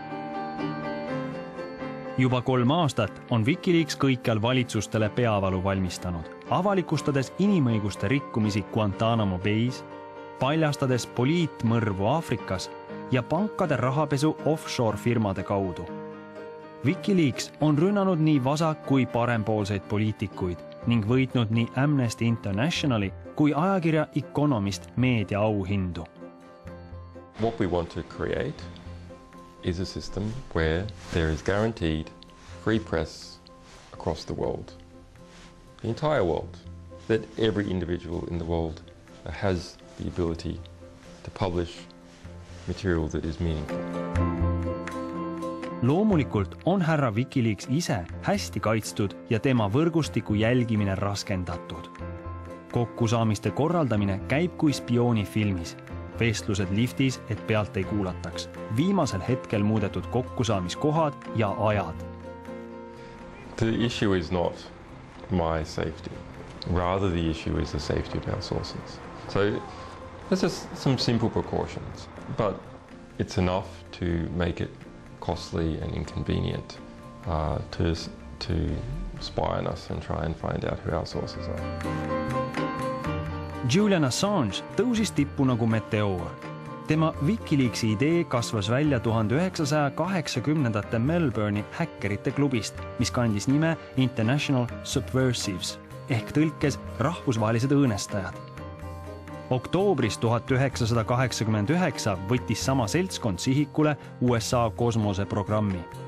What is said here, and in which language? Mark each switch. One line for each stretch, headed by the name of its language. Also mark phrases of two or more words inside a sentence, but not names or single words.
Estonian: Juba 3 aastat on Wikileaks kõikjal valitsustele peavalu valmistanud, avalikustades inimõiguste rikkumisi Guantanamo Bay's, paljastades poliitmõrvu Aafrikas ja pankade rahapesu offshore firmade kaudu. Wikileaks on rünnanud nii vasak- kui parempoolseid poliitikuid ning võitnud nii Amnesty Internationali kui ajakirja Economist meedia auhindu.
English: What we want to create is a system where there is guaranteed free press across the world, the entire world, that every individual in the world has the ability to publish material that is meaningful.
Estonian: Loomulikult on härra Wikileaks ise hästi kaitstud ja tema võrgustiku jälgimine raskendatud. Kokkusaamiste korraldamine käib kui spioonifilmis. Vestlused liftis, et pealt ei kuulataks. Viimasel hetkel muudetud kokkusaamiskohad ja ajad.
English: The issue is not my safety. Rather, the issue is the safety of our sources. So there's just some simple precautions, but it's enough to make it costly and inconvenient to spy on us and try and find out who our sources are.
Estonian: Julian Assange tõusis tippu nagu meteoor. Tema Wikileaksi idee kasvas välja 1980. Melbourne'i häkkerite klubist, mis kandis nime International Subversives ehk tõlkes rahvusvahelised õõnestajad. Oktoobris 1989 võttis sama seltskond sihikule USA kosmoseprogrammi.